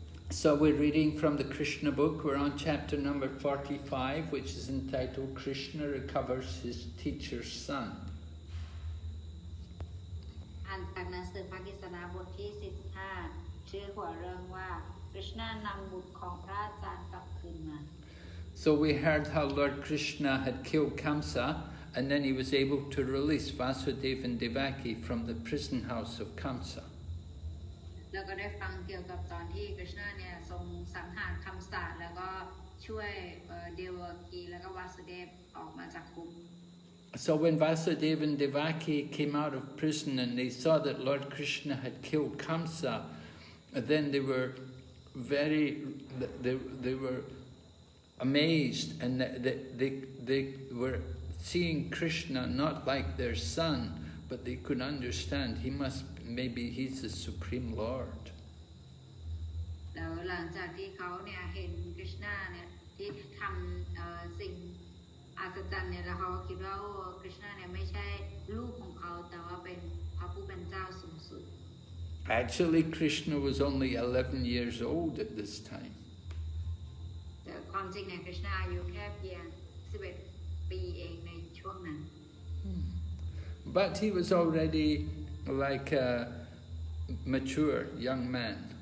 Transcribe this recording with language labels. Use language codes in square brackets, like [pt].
[en] So we're reading from the Krishna book. We're on chapter number 45, which is entitled Krishna Recovers His Teacher's Son. [th] อ่านจากหนังสือพระกฤษณาบทที่15ชื่อหัวเรื่องว่า Krishna นำบุตรของพระอาจารย์กลับคืนมา [en] So we heard how Lord Krishna had killed Kamsa, and then he was able to release Vasudeva and Devaki from the prison house of Kamsa. [th] แล้วก็ได้ฟังเกี่ยวกับตอนที่ Krishna เนี่ยทรงสังหารคัมสะแล้วก็ช่วยเดวกีแล้วก็วาสุเดฟออกมาจากคุก [en] So when Vasudeva and Devaki came out of prison and they saw that Lord Krishna had killed Kamsa, then they were they were amazed, and they were seeing Krishna not like their son, but they could understand maybe he's the Supreme Lord. [th] แล้วหลังจากที่เขาเนี่ยเห็น Krishna เนี่ยที่ทำสิ่งอัศจรรย์เนี่ยแล้วเขาก็คิดว่าKrishna เนี่ยไม่ใช่ลูกของเขาแต่ว่าเป็นพระผู้เป็นเจ้าสูงสุด [en] Actually, Krishna was only 11 years old at this time. [th] แต่ความจริงเนี่ย Krishna อายุแค่เพียง11 ปีเองในช่วงนั้น [en] But he was already like a mature young man.